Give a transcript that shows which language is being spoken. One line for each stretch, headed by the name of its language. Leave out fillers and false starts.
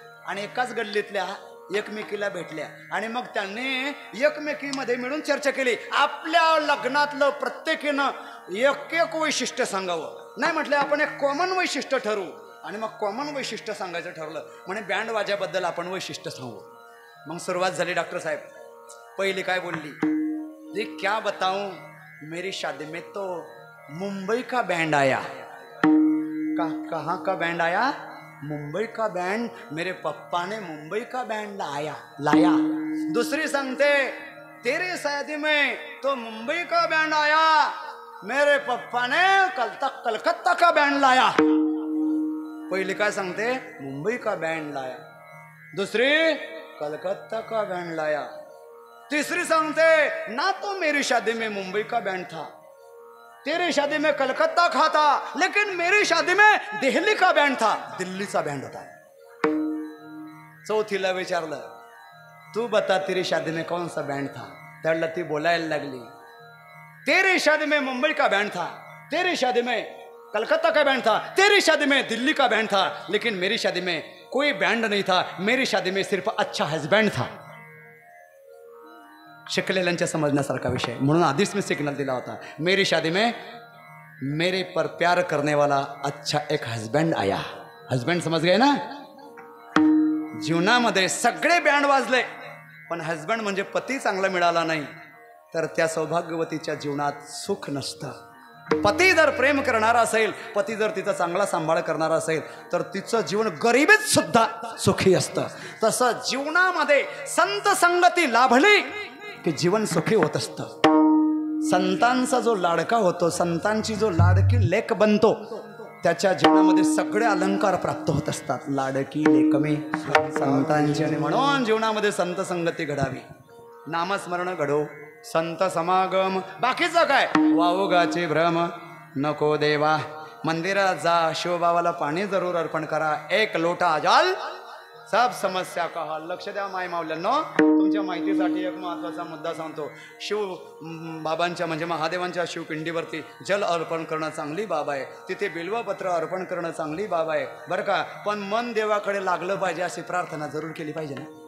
Marathi: आणि एकाच गल्लीतल्या एकमेकीला भेटल्या आणि मग त्यांनी एकमेकीमध्ये मिळून चर्चा केली. आपल्या लग्नातलं प्रत्येकीनं एक वैशिष्ट्य सांगावं. नाही म्हटलं आपण एक कॉमन वैशिष्ट्य ठरवू. आणि मग कॉमन वैशिष्ट्य सांगायचं ठरलं. म्हणे बँड वाज्याबद्दल आपण वैशिष्ट्य सांगू. मग सुरुवात झाली. डॉक्टर साहेब पहिली काय बोलली,
Hindi: जी क्या बताऊं मेरी शादी में तो मुंबई का बैंड आया. कहाँ का बैंड आया? मुंबई का बैंड. मेरे पप्पा ने मुंबई का बैंड लाया.
Marathi: दूसरी सांगते
Hindi: तेरी शादी में तो मुंबई का बैंड आया, मेरे पप्पा ने कलकत्ता का बैंड लाया.
Marathi: पहिली काय सांगते,
Hindi: मुंबई का बैंड लाया. दुसरी कलकत्ता का बैंड लाया.
Marathi: तीसरी सांगते ना
Hindi: तो मेरी शादी में मुंबई का बैंड था, तेरी शादी में कलकत्ता का था, लेकिन मेरी शादी में दिल्ली का बैंड था.
Marathi: दिल्लीचा बैंड होता. चौथीला विचारलं
Hindi: तू बता तेरी शादी में कौन सा बैंड था.
Marathi: त्याला ती बोलायला लागली,
Hindi: तेरी शादी में मुंबई का बैंड था, तेरी शादी में कलकत्ता का बैंड था, तेरी शादी में दिल्ली का बैंड था, लेकिन मेरी शादी में कोई बैंड नहीं था, मेरी शादी में सिर्फ अच्छा हस्बैंड था.
Marathi: शिकलेल्यांच्या समजण्यासारखा विषय. म्हणून आधीच मी सिग्नल दिला होता,
Hindi: मेरी शादी में मेरे पर प्यार करने वाला अच्छा एक हस्बैंड आया. हस्बैंड समज गए ना.
Marathi: जीवनामध्ये सगळे बँड वाजले पण हस्बंड म्हणजे पती चांगला मिळाला नाही तर त्या सौभाग्यवतीच्या जीवनात सुख नसतं. पती जर प्रेम करणारा असेल, पती जर तिचा चांगला सांभाळ करणारा असेल तर तिचं जीवन गरिबीत सुद्धा सुखी असतं. तसं जीवनामध्ये संत संगती लाभली की जीवन सुखी होत असतं. संतांचा जो लाडका होतो, संतांची जो लाडकी लेक बनतो, त्याच्या जीवनामध्ये सगळे अलंकार प्राप्त होत असतात. लाडकी लेकमे संतांची. आणि म्हणून जीवनामध्ये संत संगती घडावी. नामस्मरण घडो संत समागम. बाकीचं काय वावगाचे भ्रम नको देवा. मंदिरात जा, शिवबाबाला पाणी जरूर अर्पण करा.
Hindi: एक लोटा जल सब समस्या का हल.
Marathi: लक्ष द्या माय मावल्यांनो, तुमच्या माहितीसाठी एक महत्त्वाचा मुद्दा सांगतो. शिव बाबांच्या म्हणजे महादेवांच्या शिवपिंडीवरती जल अर्पण करणं चांगली बाब आहे. तिथे बिल्वपत्र अर्पण करणं चांगली बाब आहे बरं का. पण मन देवाकडे लागलं पाहिजे अशी प्रार्थना जरूर केली पाहिजे ना.